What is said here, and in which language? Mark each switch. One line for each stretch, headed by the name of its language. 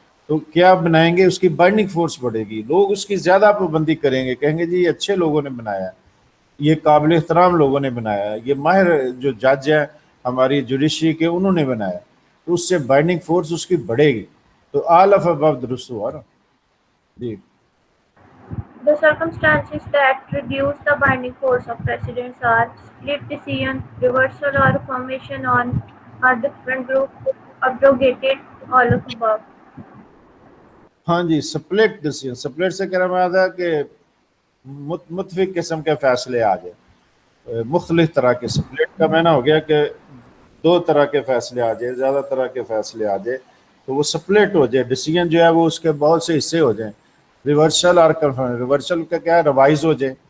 Urdu: تو کیا بنائیں گے؟ اس کی بائنڈنگ فورس بڑھے گی، لوگ اس کی زیادہ پابندی کریں گے، کہیں گے جی یہ اچھے لوگوں نے بنایا ہے، یہ قابل احترام لوگوں نے بنایا ہے، یہ ماہر جو جج ہیں ہماری جوڈیشری کے انہوں نے بنایا. تو اس سے بائنڈنگ فورس اس کی بڑھے گی. تو آل آف ابو درست ہوا نا جی.
English: The circumstances that reduce the binding force of precedents are split decision, reversal or affirmation on a different group, abrogated, all of above.
Urdu: ہاں جی، سپلٹ ڈیسیژن، سپلٹ سے کہنا مراد ہے کہ متفق قسم کے فیصلے آ جائے. مختلف طرح کے، سپلٹ کا معنی ہو گیا کہ دو طرح کے فیصلے آ جائے، زیادہ طرح کے فیصلے آ جائے تو وہ سپلٹ ہو جائے. ڈیسیژن جو ہے وہ اس کے بہت سے حصے ہو جائیں. ریورسل اور کنفرم، ریورسل کا کیا ہے؟ ریوائز ہو جائے.